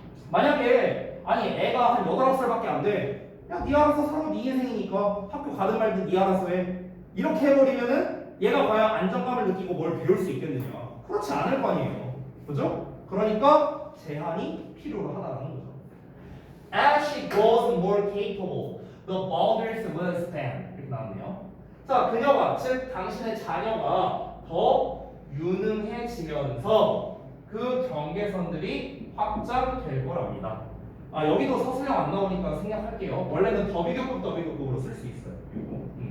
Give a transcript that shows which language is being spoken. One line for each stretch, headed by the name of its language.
Korean: 만약에 아니 애가 한 8, 9살밖에 안 돼. 야, 네 알아서 살아. 네 인생이니까 학교 가든 말든 네 알아서 해. 이렇게 해버리면은 얘가 과연 안정감을 느끼고 뭘 배울 수 있겠느냐? 그렇지 않을 거 아니에요. 그죠? 그러니까 제한이 필요로 하다라는 거죠.
English: As she grows more capable, the boundaries will expand.
Korean: 이렇게 나왔네요. 자, 그녀가 즉 당신의 자녀가 더 유능해지면서 그 경계선들이 확장될 거랍니다. 아, 여기도 서술형 안 나오니까 생략할게요. 원래는 더비교급으로 쓸 수 있어요. 이거.